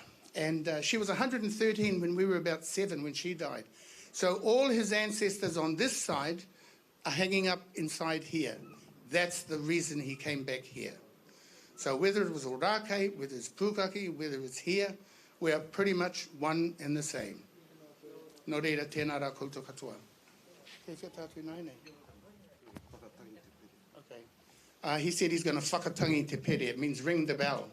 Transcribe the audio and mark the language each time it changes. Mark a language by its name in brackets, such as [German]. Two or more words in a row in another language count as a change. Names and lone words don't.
[English] And she was 113 when we were about 7 when she died. So all his ancestors on this side are hanging up inside here. That's the reason he came back here. So whether it was Orake, whether it's Pukaki, whether it's here, we are pretty much one and the same. [Māori] Nō reira, tēnā rā koutou katoa. [English] Okay. He said he's going to [Māori] whakatangi te pere. [English] It means ring the bell.